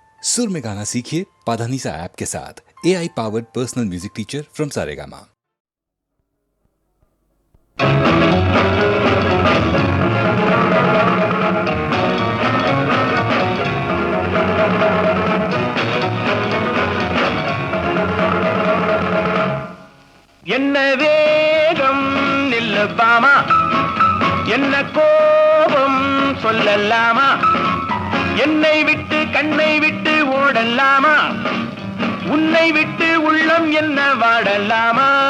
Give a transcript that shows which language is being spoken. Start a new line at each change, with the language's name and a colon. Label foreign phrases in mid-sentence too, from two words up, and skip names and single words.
Hindi: सुर में गाना सीखिए पाधानीसा ऐप के साथ।
English: AI powered personal music teacher from
Hindi: सारेगामा।
Tamil: என்ன வேகம் நில்லபாமா, என்ன கோபம் சொல்லலாமா, என்னை விட்டு கண்ணை விட்டு ஓடலாமா, உன்னை விட்டு உள்ளம் என்ன வாடலாமா.